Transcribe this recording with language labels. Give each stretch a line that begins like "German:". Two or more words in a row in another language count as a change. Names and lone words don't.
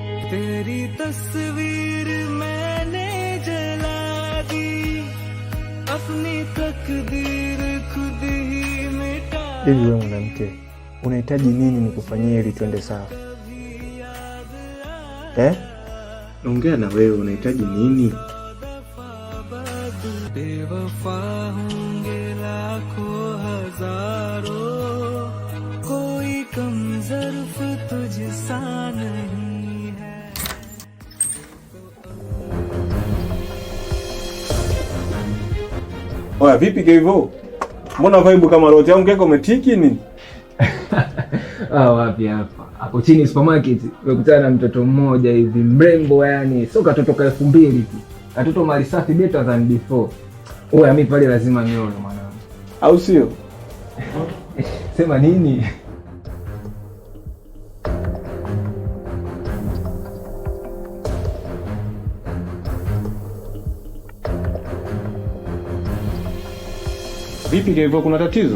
Hindi: तेरी तस्वीर मैंने जला दी, अपनी तकदीर खुद ही मिटा।
Swahili: Hivi wewe mwanamke, unahitaji nini nikufanyie ili twende sawa? Naongea na wewe, unahitaji nini?
Hindi: बेवफा होंगे लाखों हजारों, कोई कम ज़र्फ तुझसा नहीं है।
Swahili: Oya, vipi Kevo? Mbona vibe kama rote yangu keko umetiki nini? Wapi hapa? Hapo chini supermarket nimekutana na mtoto mmoja hivi mrembo, yani sio katoto ka 2000 tu. Katoto mali safi
English: better than before.
Swahili: Oya, mimi pale lazima nione mwanangu. Au sio? Sema nini? Vipi Kevo, kuna tatizo?